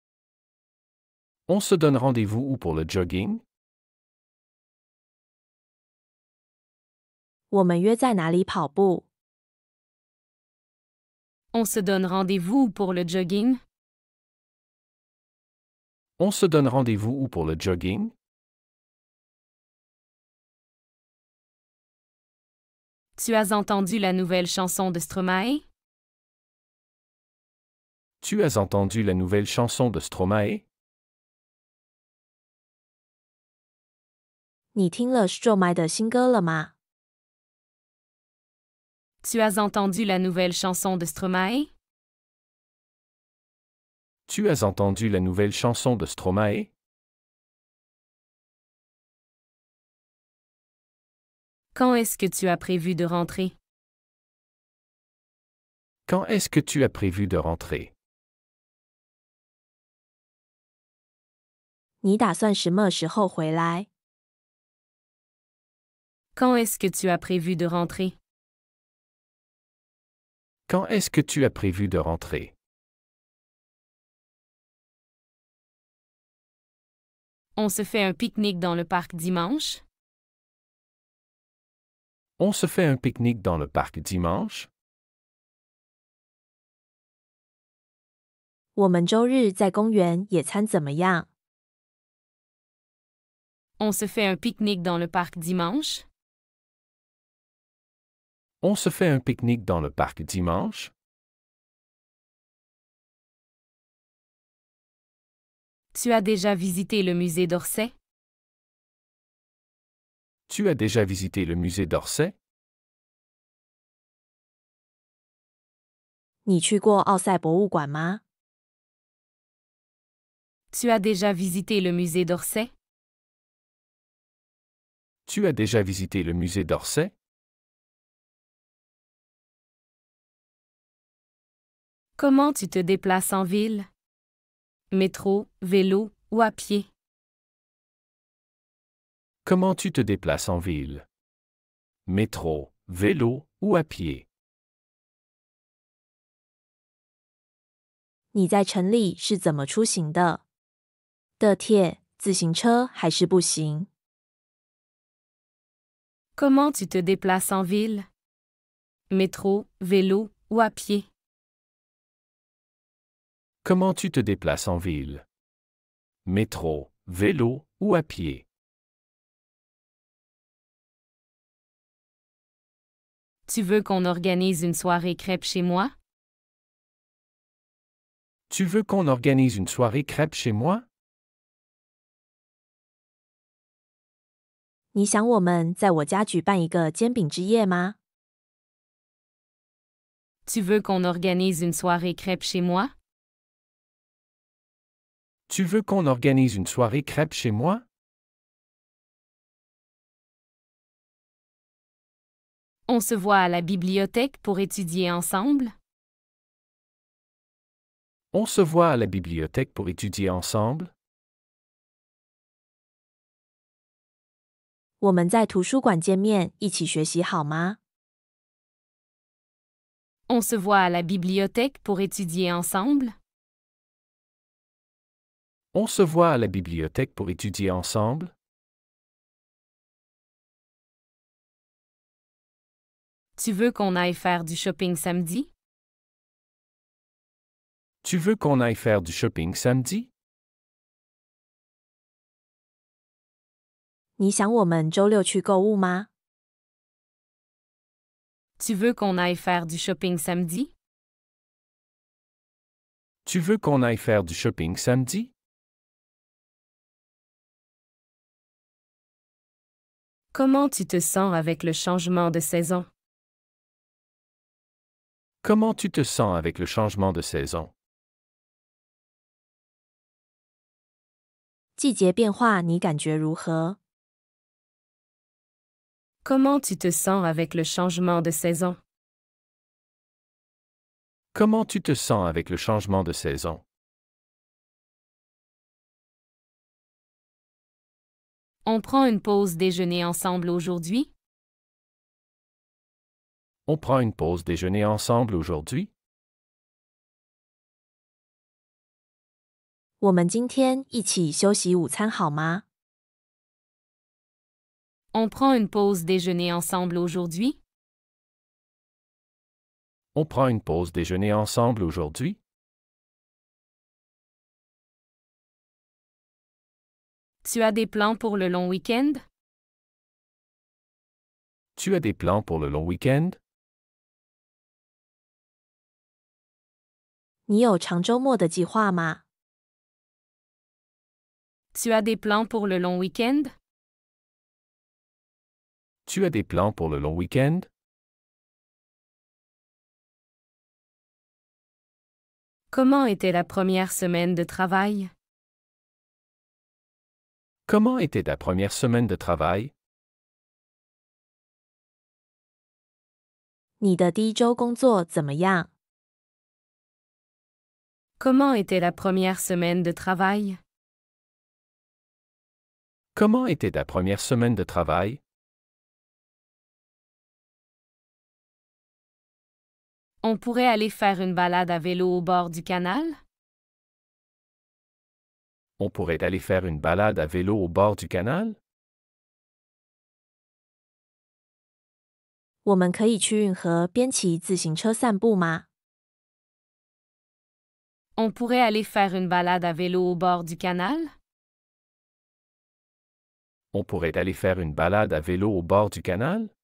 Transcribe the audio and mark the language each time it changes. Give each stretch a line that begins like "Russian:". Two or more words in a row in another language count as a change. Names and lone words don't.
French: On se donne rendez-vous où pour le jogging?
Chinese: 我们约在哪里跑步？
French: On se donne rendez-vous pour le jogging? On se donne rendez-vous où pour le jogging? Tu as entendu la nouvelle chanson de Stromae? Tu as entendu la nouvelle chanson de Stromae?
Chinese: 你听了 Stromae 的新歌了吗？
French: Tu as entendu la nouvelle chanson de Stromae? Tu as entendu la nouvelle chanson de Stromae? Quand est-ce que tu as prévu de rentrer? Quand est-ce que tu as prévu de rentrer?
Chinese: 你打算什么时候回来？
French: Quand est-ce que tu as prévu de rentrer? Quand est-ce que tu as prévu de rentrer? On se fait un pique-nique dans le parc dimanche? On se fait un pique-nique dans le parc dimanche?
Chinese: 我们周日在公园野餐怎么样？
French: On se fait un pique-nique dans le parc dimanche? On se fait un pique-nique dans le parc dimanche? Tu as déjà visité le musée d'Orsay? Tu as déjà visité le musée d'Orsay?
Chinese: 你去过奥赛博物馆吗？
French: Tu as déjà visité le musée d'Orsay? Tu as déjà visité le musée d'Orsay? Comment tu te déplaces en ville? Métro, vélo ou à pied? Comment tu te déplaces en ville? Métro, vélo ou à pied?
Chinese: 你在城里是怎么出行的？地铁、自行车还是步行？
French: Comment tu te déplaces en ville? Métro, vélo ou à pied? Comment tu te déplaces en ville? Métro, vélo ou à pied? Tu veux qu'on organise une soirée crêpes chez moi? Tu veux qu'on organise une soirée crêpes chez moi?
Chinese: 你想我们在我家举办一个煎饼之夜吗？
French: Tu veux qu'on organise une soirée crêpes chez moi? Tu veux qu'on organise une soirée crêpes chez moi? On se voit à la bibliothèque pour étudier ensemble? On se voit à la bibliothèque pour étudier ensemble?
Chinese: 我们在图书馆见面，一起学习好吗？
French: On se voit à la bibliothèque pour étudier ensemble? On se voit à la bibliothèque pour étudier ensemble? Tu veux qu'on aille faire du shopping samedi? Tu veux qu'on aille faire du shopping samedi?
Chinese: 你想我们周六去购物吗？
French: Tu veux qu'on aille faire du shopping samedi? Tu veux qu'on aille faire du shopping samedi? Comment tu te sens avec le changement de saison? Comment tu te sens avec le changement de saison?
Chinese: 季节变化你感觉如何？
French: Comment tu te sens avec le changement de saison? Comment tu te sens avec le changement de saison? On prend une pause déjeuner ensemble aujourd'hui? On prend une pause déjeuner ensemble aujourd'hui?
Chinese: 我们今天一起休息午餐好吗？
French: On prend une pause déjeuner ensemble aujourd'hui? On prend une pause déjeuner ensemble aujourd'hui? Tu as des plans pour le long week-end? Tu as des plans pour le long week-end?
Chinese: 你有长周末的计划吗？
French: Tu as des plans pour le long week-end? Tu as des plans pour le long week-end? Comment était la première semaine de travail? Comment était ta première semaine de travail?
Chinese: 你的第一周工作怎么样？
French: Comment était la première semaine de travail? Comment était ta première semaine de travail? On pourrait aller faire une balade à vélo au bord du canal? On pourrait aller faire une balade à vélo au bord du canal?
Chinese: 我们可以去运河边骑自行车散步吗？
French: On pourrait aller faire une balade à vélo au bord du canal? On pourrait aller faire une balade à vélo au bord du canal?